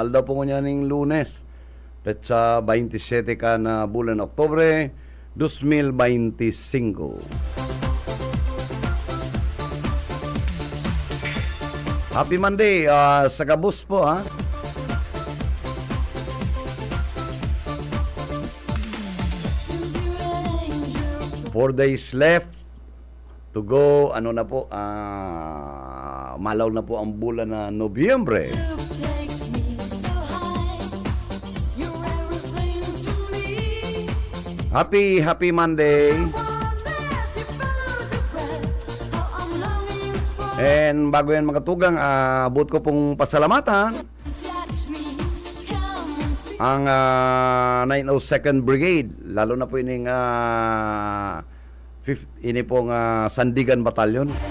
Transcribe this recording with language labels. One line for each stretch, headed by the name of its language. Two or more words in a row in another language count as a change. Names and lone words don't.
Bikol: Alda po nga ning Lunes, petsa 27 ka na bulan Oktobre 2025.
English: Happy Monday
Bikol: sa gabos po ha.
English: Four days left to go.
Bikol: Ano na po, malaw na po ang bulan na Nobyembre.
English: Happy Monday.
Bikol: And bago yan mga tugang, abot ko pong pasalamatan ang 902nd Brigade, lalo na po ining ini pong Sandigan Batalyon.